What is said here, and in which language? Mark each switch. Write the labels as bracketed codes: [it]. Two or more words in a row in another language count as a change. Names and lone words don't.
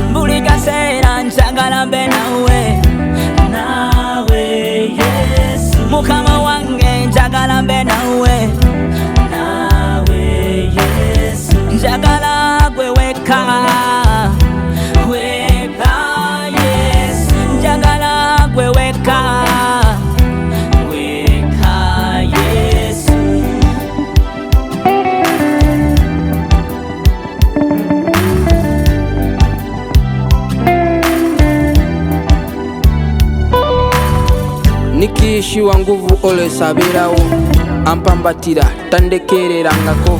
[lg] Buli kaseera njagala mbe nawe, nawe Yesu. Mukama wange njagala mbe nawe, nawe Yesu. Njagala gwe weka, weka Yesu. Njagala gwe weka, weka Yesu. [sw] Nikiishiwa nguvu [lg] ole sabirawo, ampambatira tandekererangako.